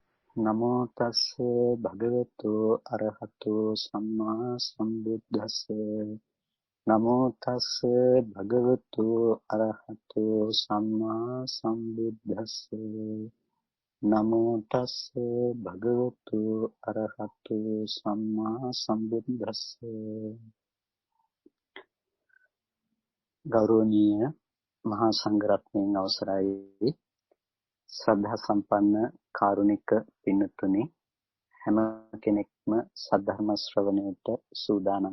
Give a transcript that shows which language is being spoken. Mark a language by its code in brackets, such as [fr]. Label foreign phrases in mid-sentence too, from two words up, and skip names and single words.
[pi] නමෝ තස්ස භගවතු අරහතු සම්මා සම්බුද්දස්ස නමෝ තස්ස භගවතු අරහතු සම්මා සම්බුද්දස්ස නමෝ තස්ස භගවතු අරහතු සම්මා සම්බුද්දස්ස [si] ගෞරවනීය මහා සංඝරත්නයන් අවසරයි ශ්‍රද්ධා සම්පන්න කාරුණික පින්තුනි හැම කෙනෙක්ම සද්ධර්ම ශ්‍රවණයට සූදානම්